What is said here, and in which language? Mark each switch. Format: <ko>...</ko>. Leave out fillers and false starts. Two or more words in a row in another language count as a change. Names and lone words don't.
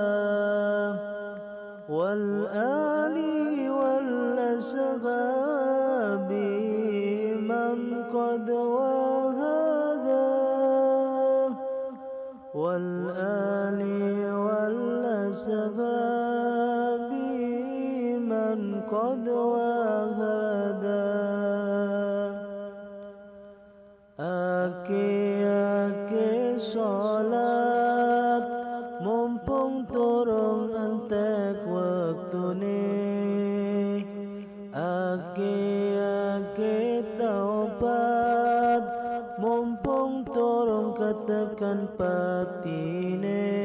<ar>والآل والأصحاب من قد وهدى. والآل والأصحاب من قد وهدى.</ar> <jv>Ake sholat mumpung turung entek wektune. Ake taubat mumpung turung ketekan patine.</jv>